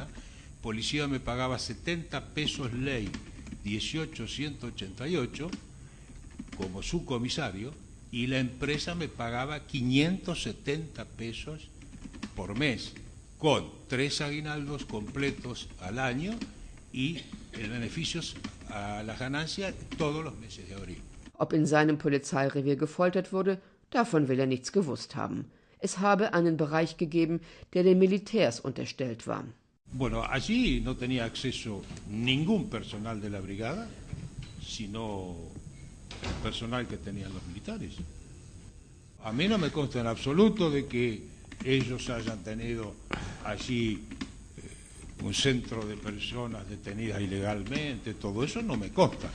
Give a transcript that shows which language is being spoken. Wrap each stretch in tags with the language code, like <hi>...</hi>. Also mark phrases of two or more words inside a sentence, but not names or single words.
<es>Policía me pagaba 70 pesos ley, 18.188, como subcomisario, y la empresa me pagaba 570 pesos por mes, con 3 aguinaldos completos al año y el beneficios a la ganancia todos los meses de abril.</es> <de>Ob in seinem Polizeirevier gefoltert wurde, davon will nichts gewusst haben. Es habe einen Bereich gegeben, der den Militärs unterstellt war.</de> <es>Bueno, allí no tenía acceso ningún personal de la brigada, sino el personal que tenían los militares. A mí no me consta en absoluto de que ellos hayan tenido allí un centro de personas detenidas ilegalmente, todo eso no me consta.</es>